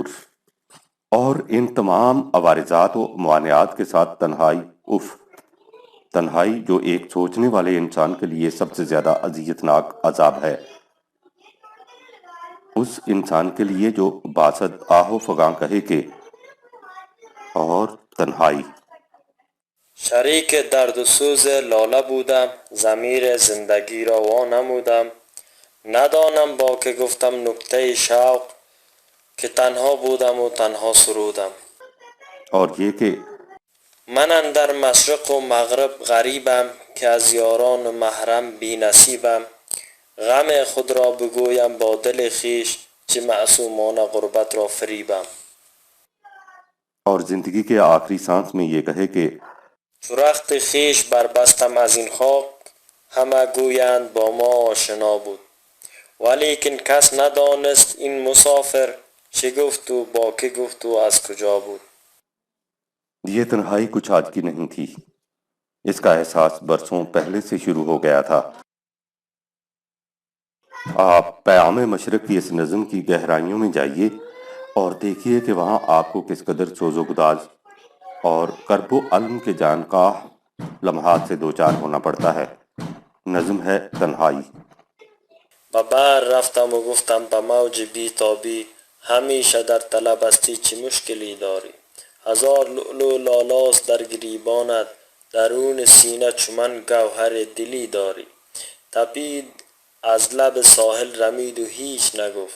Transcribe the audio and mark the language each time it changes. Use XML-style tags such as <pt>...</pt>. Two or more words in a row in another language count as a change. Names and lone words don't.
<ur>اور ان تمام عوارضات و موانعات کے ساتھ تنہائی، تنہائی جو ایک سوچنے والے انسان کے لیے سب سے زیادہ اذیت ناک عذاب ہے، اس انسان کے لیے جو باسد آہ و فغاں کہے کہ اور تنہائی۔</ur> <fa>شریک درد و سوز لاله بودم، ضمیر زندگی را وانمودم. ندانم با که گفتم نکته شوق، که تنها بودم و تنها سرودم.</fa> <ur>اور یہ کہ</ur> <fa>من اندر مشرق و مغرب غریبم، که از یاران و محرم بی نصیبم. غم خود را بگویم با دل خویش، چه معصومانه غربت را فریبم.</fa> <ur>اور زندگی کے آخری سانس میں یہ کہے کہ</ur> <fa>چو رخت خویش بربستم از این خاک، همه گویند با ما آشنا بود. ولیکن کس ندانست این مسافر، چه گفت و با که گفت و از کجا بود.</fa> <ur>یہ تنہائی کچھ آج کی نہیں تھی، اس کا احساس برسوں پہلے سے شروع ہو گیا تھا۔ آپ پیام مشرق کی اس نظم کی گہرائیوں میں جائیے اور دیکھیے کہ وہاں آپ کو کس قدر سوز و گداز اور کرب و علم کے جانکاہ لمحات سے دوچار ہونا پڑتا ہے۔ نظم ہے تنہائی۔</ur> <fa>و بر رفتم و گفتم به موج بیتابی همیشه در طلب استی چه مشکلی داری. هزار لؤلؤ لالاست در گریبانت درون سینه چو من گوهر دلی داری. تپید از لب ساحل رمید و هیچ نگفت.</fa>